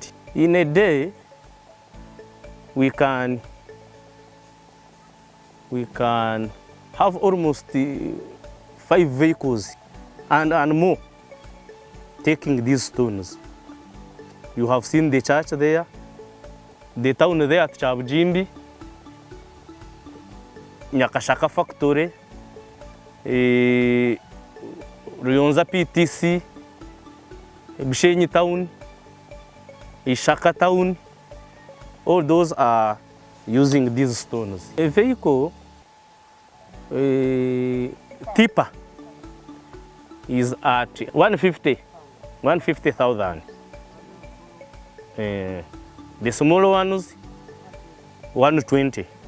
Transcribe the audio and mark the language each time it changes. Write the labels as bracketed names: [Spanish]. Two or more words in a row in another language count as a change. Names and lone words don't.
[English] In a day, we can have almost 5 vehicles and more taking these stones. You have seen the church there, the town there at Chabujimbi, Nyakashaka factory, Ruyonza PTC, Bushenyi town, Ishaka town. All those are using these stones. A vehicle, tipper, is at 150,000. The smaller ones, 120.